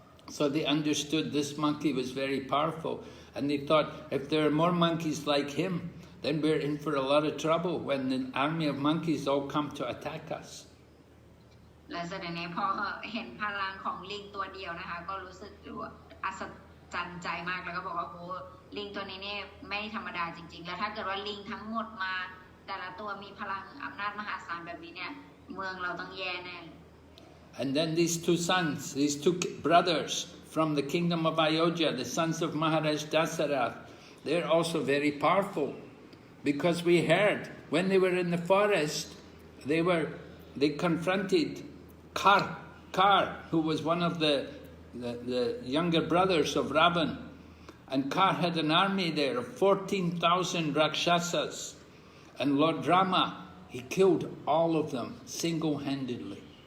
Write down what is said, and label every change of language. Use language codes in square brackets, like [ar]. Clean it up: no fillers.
[en] So they understood this monkey was very powerful, and they thought if there are more monkeys like him, then we're in for a lot of trouble when the army of monkeys all come to attack us. [th] และแสดงนี้พอเห็นพลังของลิงตัวเดียวนะคะก็รู้สึกอัศจรรย์ใจมากแล้วก็บอกว่าโอ้ลิงตัวนี้เนี่ยไม่ธรรมดาจริงๆแล้วถ้าเกิดว่าลิงทั้งหมดมาแต่ละตัวมีพลังอำนาจมหาศาลแบบนี้เนี่ยเมืองเราต้องแย่แน่ [en] And then these two sons, these two brothers from the kingdom of Ayodhya, the sons of Maharaj Dasarath, they're also very powerful because we heard when they were in the forest, they confronted Kar, who was one of the younger brothers of Ravan, and Kar had an army there of 14,000 Rakshasas, and Lord Rama, he killed all of them single-handedly.